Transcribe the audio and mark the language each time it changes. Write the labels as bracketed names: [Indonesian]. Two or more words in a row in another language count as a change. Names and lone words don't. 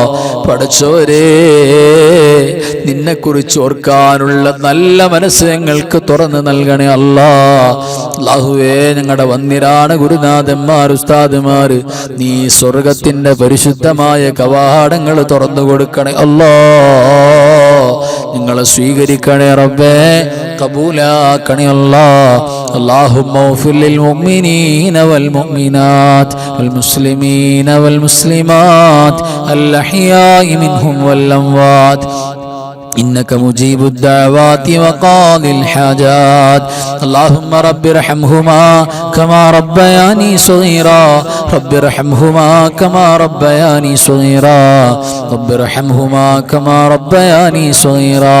[Malayalam] പടച്ചവരെ നിന്നെ കുറിച്ച് ഓർക്കാനുള്ള നല്ല മനസ്സ് ഞങ്ങൾക്ക് തുറന്നു നൽകണേ അല്ലാഹ്. അല്ലാഹുവേ ഞങ്ങളുടെ വന്നിരാണ് ഗുരുനാഥന്മാർ, ഉസ്താദുമാർ, നീ സ്വർഗത്തിന്റെ പരിശുദ്ധമായ കവാടങ്ങൾ തുറന്നു കൊടുക്കണേ അല്ലാഹ്. നിങ്ങളെ സ്വീകരിക്കണേ റബ്ബേ, കബൂലാക്കണേ അല്ലാഹ്. [Arabic] اللهم اغفر للمؤمنين والمؤمنات والمسلمين والمسلمات الأحياء منهم والأموات إنك مجيب الدعوات وقاضي الحاجات. اللهم رب ارحمهما كما ربياني صغيرا، رب ارحمهما كما ربياني صغيرا، رب ارحمهما كما ربياني صغيرا.